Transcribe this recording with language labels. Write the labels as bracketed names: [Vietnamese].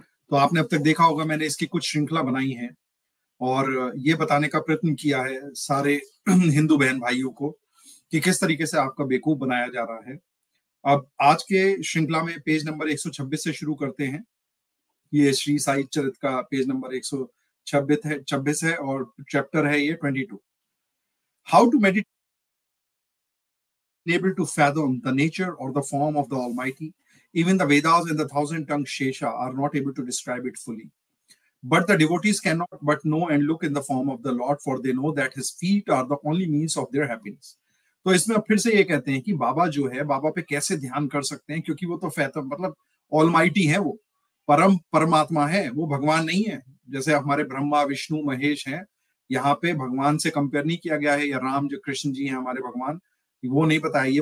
[Hindi] तो आपने अब तक देखा होगा, मैंने इसकी कुछ श्रृंखला बनाई है और ये बताने का प्रयत्न किया है सारे हिंदू बहन भाइयों को कि किस तरीके से आपका बेवकूफ बनाया जा रहा है। अब आज के श्रृंखला में पेज नंबर 126 से शुरू करते हैं। ये श्री साई चरित का पेज नंबर 126 है और चैप्टर है ये 22। [English] How to meditate able to fathom the nature or the form of the Almighty. Even the Vedas and the thousand-tongued Shesha are not able to describe it fully. But the devotees cannot but know and look in the form of the Lord, for they know that his feet are the only means of their happiness. [Hindi] तो इसमें अब फिर से ये कहते हैं कि बाबा जो है, बाबा पे कैसे ध्यान कर सकते हैं, क्योंकि वो तो फैथम मतलब ऑलमाइटी है, वो परमात्मा है, वो भगवान नहीं है। जैसे हमारे ब्रह्मा विष्णु महेश हैं, यहाँ पे भगवान से कंपेयर नहीं किया गया है, या राम जो कृष्ण जी हैं हमारे भगवान, वो नहीं बताया।